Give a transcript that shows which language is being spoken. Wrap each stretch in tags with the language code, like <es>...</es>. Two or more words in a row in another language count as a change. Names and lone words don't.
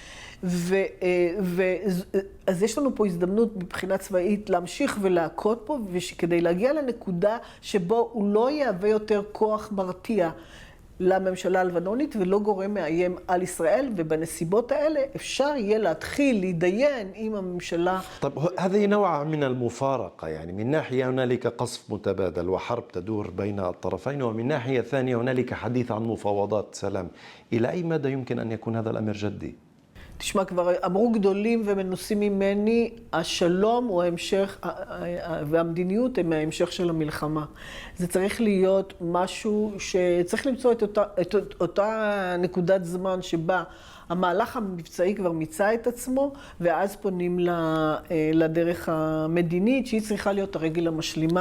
<he>אז יש לנו פה הזדמנות מבחינה צבאית להמשיך ולהכות פה, כדי להגיע לנקודה שבו הוא לא יהווה יותר כוח מרתיע לממשלה הלבנונית ולא גורם מאיים על ישראל, ובנסיבות האלה אפשר יהיה להתחיל להתדיין עם הממשלה.</he> <ar>طب هذه نوع من المفارقة، يعني من ناحية هنالك قصف متبادل وحرب تدور بين الطرفين، ومن ناحية ثانية هنالك حديث عن مفاوضات سلام. إلى أي مدى يمكن أن يكون هذا الأمر جدي؟</ar> <he>תשמע, כבר אמרו גדולים ומנוסים ממני, השלום הוא ההמשך, והמדיניות הם ההמשך של המלחמה. זה צריך להיות משהו שצריך למצוא את אותה נקודת זמן שבה המהלך המבצעי כבר מיצה את עצמו, ואז פונים לדרך המדינית, שהיא צריכה להיות הרגל המשלימה.</he>